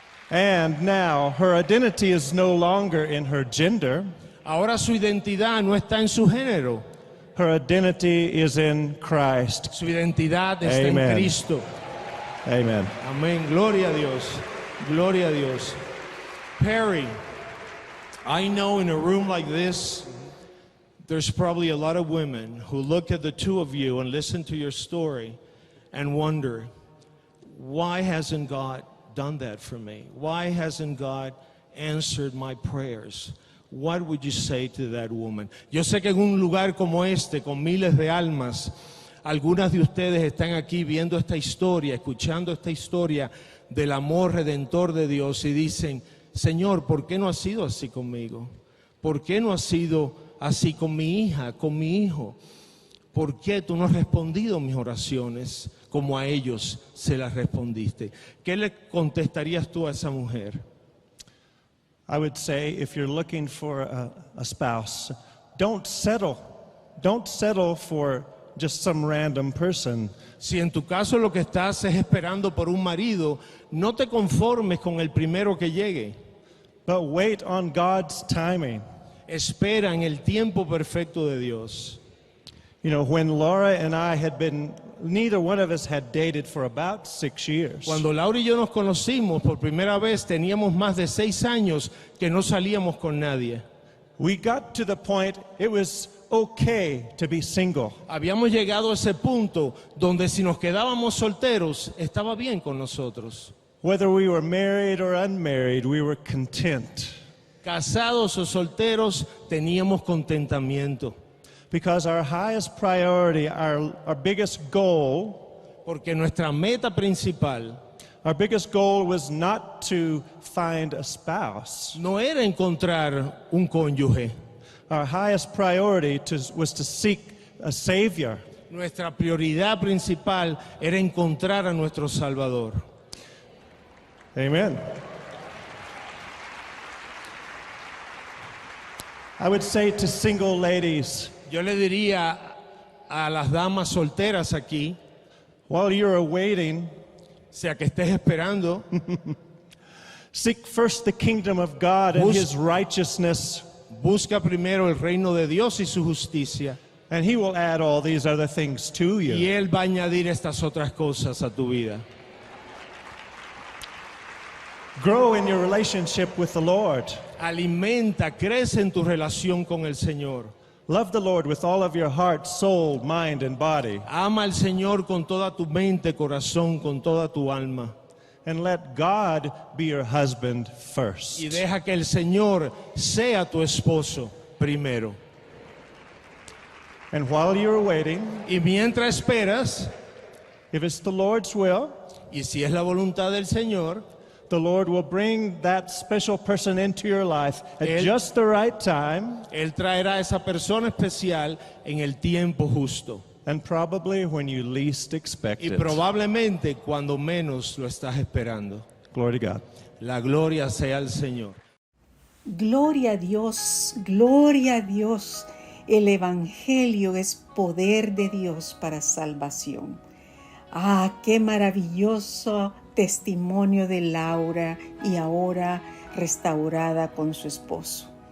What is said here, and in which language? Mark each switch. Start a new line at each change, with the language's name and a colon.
English: And now her identity is no longer in her gender.
Spanish: Ahora su identidad no está en su género.
English: Her identity is in Christ.
Spanish: Su identidad está
English: Amen.
Spanish: en Cristo.
English: Amen.
Spanish: Amén. Gloria a Dios. Gloria a Dios.
English: Perry, I know in a room like this, there's probably a lot of women who look at the two of you and listen to your story and wonder, why hasn't God done that for me? Why hasn't God answered my prayers? What would you say to that woman?
Spanish: Yo sé que en un lugar como este, con miles de almas, algunas de ustedes están aquí viendo esta historia, escuchando esta historia del amor redentor de Dios y dicen, Señor, ¿por qué no has sido así conmigo? ¿Por qué no has sido así con mi hija, con mi hijo? ¿Por qué tú no has respondido mis oraciones como a ellos se las respondiste? ¿Qué le contestarías tú a esa mujer?
English: I would say if you're looking for a spouse, don't settle. Don't settle for just some random person.
Spanish: Si en tu caso lo que estás es esperando por un marido, no te conformes con el primero que llegue.
English: But wait on God's timing.
Spanish: Espera en el tiempo perfecto de Dios.
English: You know, when Laura and I had been, neither one of us had dated for about 6 years.
Spanish: Cuando Laura y yo nos conocimos por primera vez, teníamos más de 6 años que no salíamos con nadie.
English: We got to the point it was okay to be single.
Spanish: Habíamos llegado a ese punto donde si nos quedábamos solteros, estaba bien con nosotros.
English: Whether we were married or unmarried, we were content.
Spanish: Casados o solteros, teníamos contentamiento.
English: Because our highest priority, our biggest goal,
Spanish: Porque nuestra meta principal
English: our biggest goal was not to find a spouse.
Spanish: no era encontrar un cónyuge.
English: Our highest priority was to seek a Savior.
Spanish: Nuestra prioridad principal era encontrar a nuestro Salvador.
English: Amen. I would say to single ladies,
Spanish: Yo le diría a las damas solteras aquí,
English: while you're awaiting,
Spanish: sea que estés esperando,
English: seek first the kingdom of God and His righteousness,
Spanish: busca primero el reino de Dios y su justicia,
English: and He will add all these other things to
Spanish: y
English: you.
Spanish: Él va a añadir estas otras cosas a tu vida.
English: Grow in your relationship with the Lord.
Spanish: Alimenta, crece en tu relación con el Señor.
English: Love the Lord with all of your heart, soul, mind, and body.
Spanish: Ama al Señor con toda tu mente, corazón, con toda tu alma.
English: And let God be your husband first.
Spanish: Y deja que el Señor sea tu esposo primero.
English: And while you're waiting,
Spanish: Y mientras esperas,
English: if it's the Lord's will,
Spanish: y si es la voluntad del Señor,
English: the Lord will bring that special person into your life at just the right time,
Spanish: Él traerá a esa persona especial en el tiempo justo.
English: and probably when you least expect
Spanish: Y
English: it.
Spanish: probablemente cuando menos lo estás esperando.
English: Glory to God.
Spanish: La gloria sea al Señor. Gloria a Dios, gloria a Dios. El Evangelio es poder de Dios para salvación. Ah, qué maravilloso testimonio de Laura y ahora restaurada con su esposo.